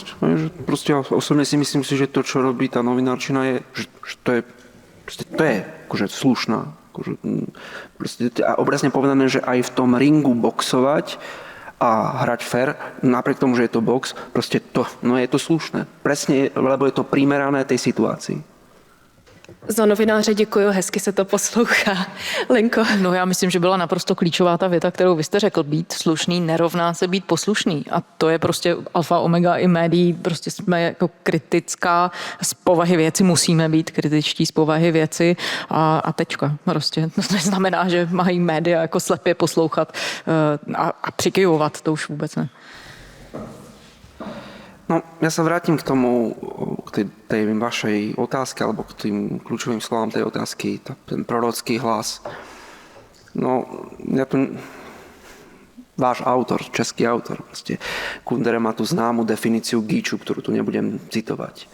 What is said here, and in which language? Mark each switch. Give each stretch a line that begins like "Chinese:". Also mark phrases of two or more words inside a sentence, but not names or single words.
Slovak: Proste ja osobne si myslím si, že to, čo robí tá novinárčina, je, že to je akože slušná. A obrazne povedané, že aj v tom ringu boxovať a hrať fair, napriek tomu, že je to box, proste je to slušné. Presne, lebo je to primerané tej situácii.
Czech: Za novináře děkuji, hezky se to poslouchá. Lenko. No já myslím, že byla naprosto klíčová ta věta, kterou vy jste řekl. Být slušný nerovná se být poslušný. A to je prostě alfa omega i médií. Prostě jsme jako kritická z povahy věci, musíme být kritičtí z povahy věci a tečka. Prostě to neznamená, že mají média jako slepě poslouchat a přikyvovat, to už vůbec ne. No,
Slovak: ja sa vrátim k tomu, k tej vašej otázke, alebo k tým kľúčovým slovám tej otázky, ten prorocký hlas. No, váš autor, český autor, Kundera má tú známu definíciu gíču, ktorú tu nebudem citovať.